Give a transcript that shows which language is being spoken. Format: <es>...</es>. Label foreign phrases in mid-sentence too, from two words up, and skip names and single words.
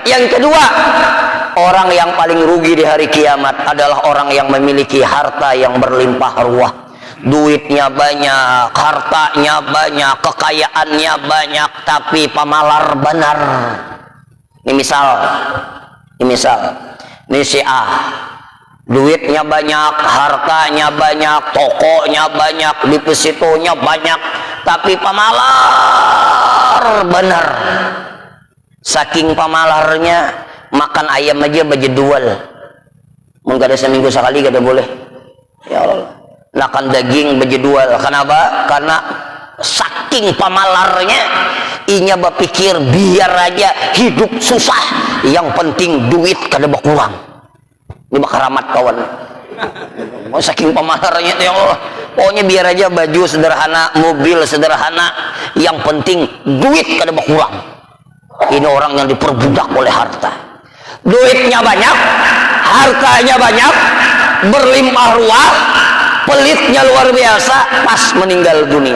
<id>Yang kedua, orang yang paling rugi di hari kiamat adalah orang yang memiliki harta yang berlimpah ruah. Duitnya banyak, hartanya banyak, kekayaannya banyak, tapi</id> <bjn>pamalar benar.</bjn> <id>Ini misal, ini si A, duitnya banyak, hartanya banyak, tokonya banyak, depositonya banyak, tapi</id> <bjn>pamalar benar.</bjn> <id>Saking pamalarnya, makan ayam aja berjedual. Mungkin ada seminggu sekali gak ada boleh.</id> <ar>Ya Allah.</ar> <id>Makan daging berjedual. Kenapa? Karena saking pamalarnya, inya berpikir biar aja hidup susah, yang penting duit kada berkurang.</id> <bjn>Ini bakaramat kawan. Oh, saking pamalarnya</bjn> <ar>ya Allah.</ar> <id>Pokoknya biar aja baju sederhana, mobil sederhana, yang penting duit kada berkurang. Ini orang yang diperbudak oleh harta. Duitnya banyak, hartanya banyak, berlimpah ruah, pelitnya luar biasa, pas meninggal dunia.</id>